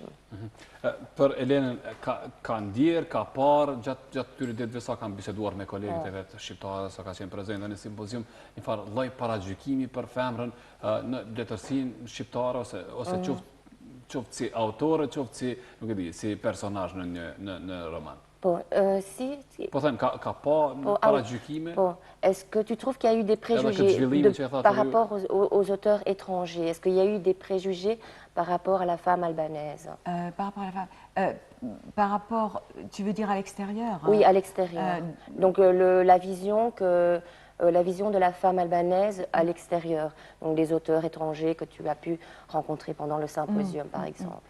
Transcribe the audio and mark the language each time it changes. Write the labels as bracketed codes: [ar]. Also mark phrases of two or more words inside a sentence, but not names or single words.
[sq] Për Elenën, ka ndjerë, ka parë, gjatë këtyre ditëve sa kanë biseduar me kolegët e vetë shqiptare, sa ka qenë prezente në simpozium, një farë lloj paragjykimi për femrën në letërsinë shqiptare, ose qoftë si autore, qoftë si, nuk e di, si personazh në roman. Po, Po them, ka paragjykime? [fr] Est-ce que tu trouves qu'il y a eu des préjugés par rapport aux auteurs étrangers? Est-ce qu'il y a eu des préjugés par rapport à la femme albanaise? Par rapport à la femme, par rapport, tu veux dire à l'extérieur? Oui, à l'extérieur. Donc la vision de la femme albanaise à l'extérieur, donc des auteurs étrangers que tu as pu rencontrer pendant le symposium, par exemple.